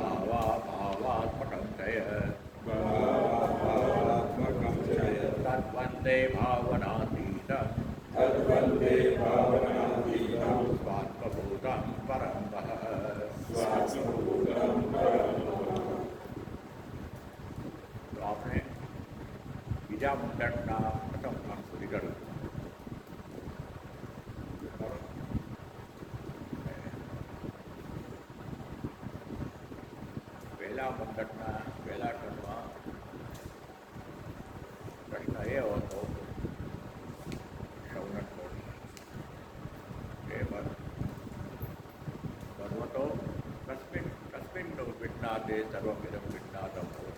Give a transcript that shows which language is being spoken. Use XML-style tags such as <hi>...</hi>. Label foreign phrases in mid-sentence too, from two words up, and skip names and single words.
<sa>भावाभावात्मकं जय भावाभावात्मकं जय तद्वन्दे भावनातीतं तद्वन्दे भावनातीतं स्वात्मभूतं परं वः स्वात्मभूतं परं वः।</sa> <gu>તો આપણે બીજા મંડળના પ્રથમ ભાગ સુધી કર્યું. પહેલા મંડળના પહેલા ટર્મમાં પ્રશ્ન એ હતો સૌનકનો કે</gu> <sa>भगवतो कस्मिन्नो विज्ञाते सर्वमिदं विज्ञातम भवति.</sa>